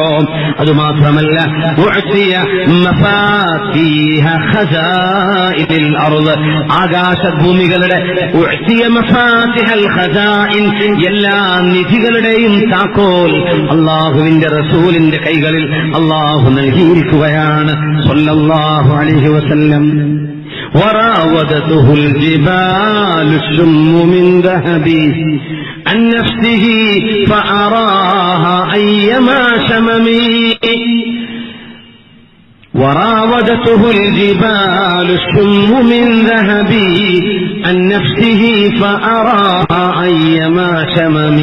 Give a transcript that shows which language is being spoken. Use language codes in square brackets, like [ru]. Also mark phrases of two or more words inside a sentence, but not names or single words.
[ml] അതുമാത്രമല്ല, [ar] أوتي مفاتيح خزائن الأرض, [ml] ആകാശഭൂമികളുടെ [ar] أوتي مفاتيح الخزائن, [ml] എല്ലാ നിധികളുടെയും താക്കോൽ അല്ലാഹുവിന്റെ റസൂലിന്റെ കൈകളിൽ അല്ലാഹു നൽകിയിരിക്കുകയാണ് [ar] صلى الله عليه وسلم. وراودته الجبال الشم من ذهب عن نفسه فأراها أيما شمم. وراودته الجبال الشم من ذهب عن نفسه فأراها أيما شمم.